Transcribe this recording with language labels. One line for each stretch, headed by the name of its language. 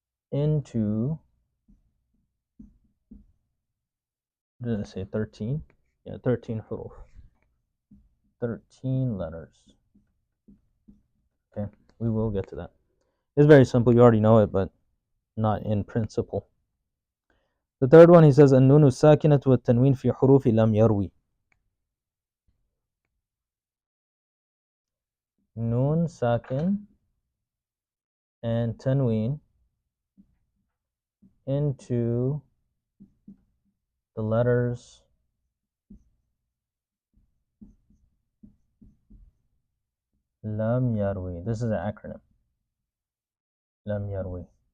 English: Into, did I say 13? Yeah, 13 huruf. 13 letters. Okay, we will get to that. It's very simple, you already know it, but not in principle. The third one, he says,
Arabic: النون الساكنة والتنوين في حروف لم يروي.
English: Noon sakin and tanween into the letters lam yarwi. This is an acronym. Lam yarwi.